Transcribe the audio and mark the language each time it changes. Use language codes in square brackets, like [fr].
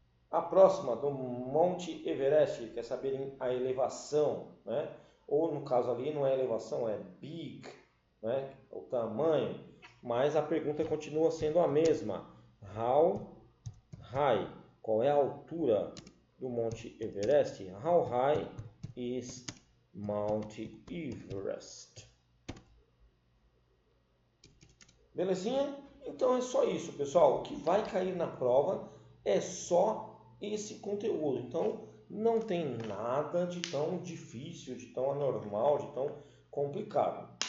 [pt] A próxima, do Monte Everest, quer saber a elevação, né? Ou no caso ali não é elevação, é big, né? O tamanho. Mas a pergunta continua sendo a mesma. [en] How high? [pt] Qual é a altura do Monte Everest? [en] How high is Mount Everest? [pt] Belezinha? Então é só isso, pessoal. O que vai cair na prova é só esse conteúdo. Então não tem nada de tão difícil, de tão anormal, de tão complicado.